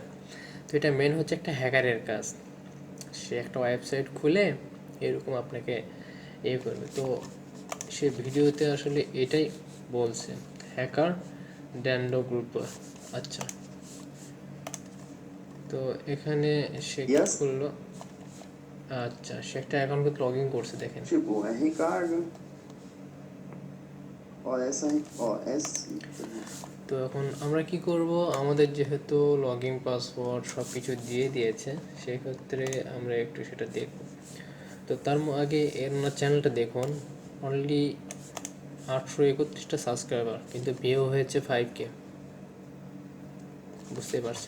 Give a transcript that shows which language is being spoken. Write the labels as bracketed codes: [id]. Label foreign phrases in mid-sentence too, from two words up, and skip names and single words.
[bn] তো এটা মেন হচ্ছে একটা হ্যাকারের কাজ, সে একটা ওয়েবসাইট খুলে এরকম আপনাকে করবে। তো সে ভিডিওতে আসলে এটাই বলছে, হ্যাকার ড্যান্ডো গ্রুপ। আচ্ছা, তো এখানে সে কি [en] Yes. [bn] করলো, আচ্ছা সে একটা অ্যাকাউন্টে [en] log in [bn] করছে দেখেন। [pt] tipo, é Ricardo. Ó, ó, essa. [bn] তো এখন আমরা কি করব, আমাদের যেহেতু [en] log in password [bn] সব কিছু দিয়ে দিয়েছে, সেক্ষেত্রে আমরা একটু সেটা দেখব। তো তার আগে এর ওনার চ্যানেলটা দেখুন, অনলি 831টা সাবস্ক্রাইবার, কিন্তু ভিউ হয়েছে 5K, বুঝতেই পারছেন।